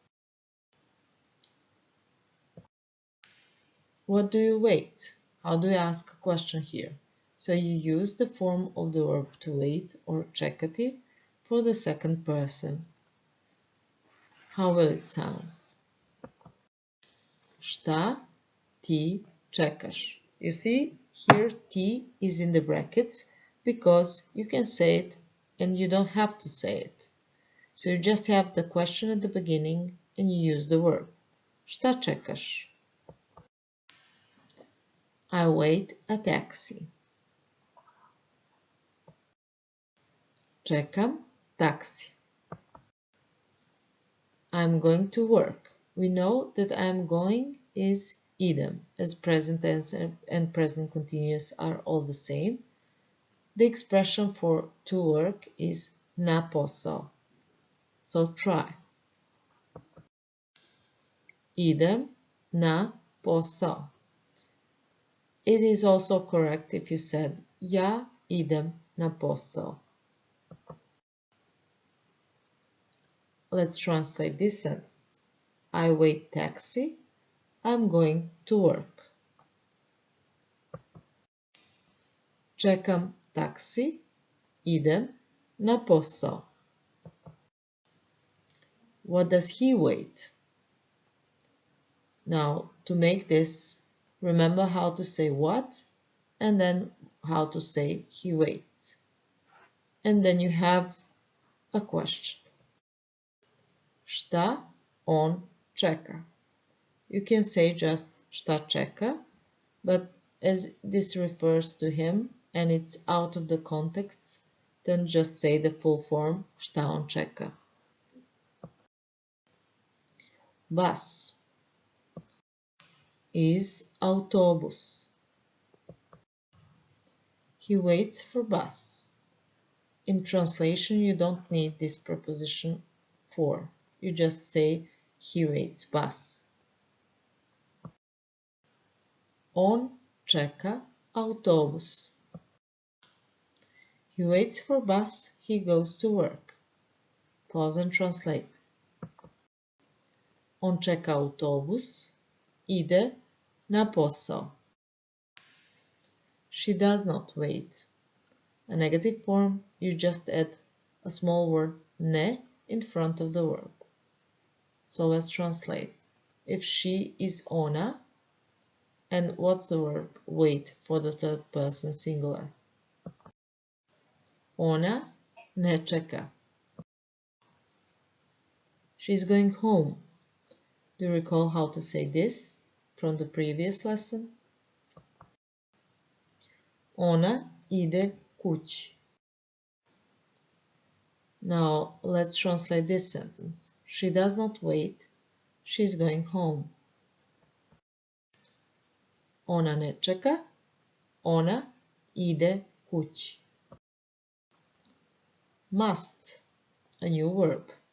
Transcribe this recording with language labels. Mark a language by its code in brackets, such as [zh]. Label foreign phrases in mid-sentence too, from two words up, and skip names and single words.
[en] What do you wait? How do you ask a question here? So you use the form of the verb to wait, or čekati, for the second person. How will it sound? [sr] Šta ti čekaš? [en] You see, here ti is in the brackets because you can say it and you don't have to say it. So you just have the question at the beginning and you use the verb. [sr] Šta čekaš? [en] I wait a taxi. [sr] Čekam taksi. [en] I'm going to work. We know that I'm going is idem, as present tense and present continuous are all the same. The expression for to work is [sr] na posao. [en] So try. [sr] Idem na posao. [en] It is also correct if you said [sr] ja idem na posao. [en] Let's translate this sentence. I wait taxi. I'm going to work. [sr] Čekam taksi. Idem na posao. [en] What does he wait? Now, to make this, remember how to say what and then how to say he waits. And then you have a question. [sr] Šta on čeka? [en] You can say just [sr] šta čeka, [en] but as this refers to him and it's out of the context, then just say the full form [sr] šta on čeka. [en] Bus is autobus. He waits for bus. In translation, you don't need this preposition for. You just say he waits bus. [sr] On čeka autobus. [en] He waits for bus, he goes to work. Pause and translate. [sr] On čeka autobus, ide na posao. [en] She does not wait. A negative form, you just add a small word ne in front of the verb. So let's translate. If she is ona, and what's the verb wait for the third person singular? [sr] Ona ne čeka. [en] She's going home. Do you recall how to say this from the previous lesson? [sr] Ona ide kući. [en] Now let's translate this sentence. She does not wait. She's going home. [sr] Ona ne čeka. Ona ide kući. [en] Must, a new verb.